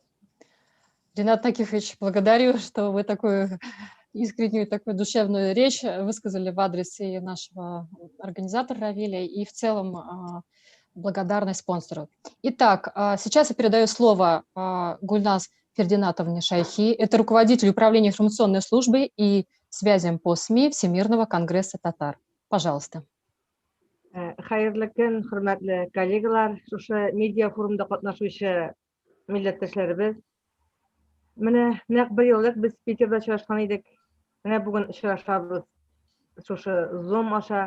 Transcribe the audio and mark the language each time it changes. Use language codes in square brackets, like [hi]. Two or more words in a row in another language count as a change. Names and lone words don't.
[ru] Ренат Акифович, благодарю, что вы такую искреннюю, такую душевную речь высказали в адрес и нашего организатора Равиля, и в целом благодарность спонсору. Итак, сейчас я передаю слово Гульнас Фердинатовне Шайхи. Это руководитель управления информационной службой и связям по СМИ Всемирного конгресса татар. Пожалуйста. [tt] Хайырлы көн, хөрмәтле коллегалар, шушы медиа форумда катнашучы милләттәшләребез. Менә нәкъ бер еллык без Питерда очрашкан идек. Менә бүген очрашабыз шушы Zoom аша.